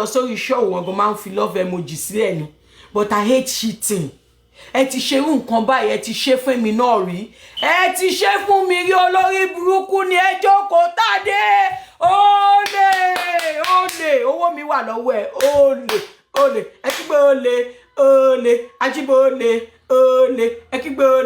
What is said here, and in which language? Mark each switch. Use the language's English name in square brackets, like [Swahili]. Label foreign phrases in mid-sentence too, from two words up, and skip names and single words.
[Yoruba] sórí show wọn gan máa ń fi [English] love emoji [Yoruba] sílẹ̀ ni [English] but I hate cheating [Yoruba] ẹ ti ṣe irú nǹkan báyìí ẹ ti ṣe fún mi náà rí ẹ ti ṣe fún mi rí olórí burúkú ni ẹ jókòó tádé olè owó mi wà lọ́wọ́ ẹ olè ẹ kígbe olè ajíbó olè ẹ kígbe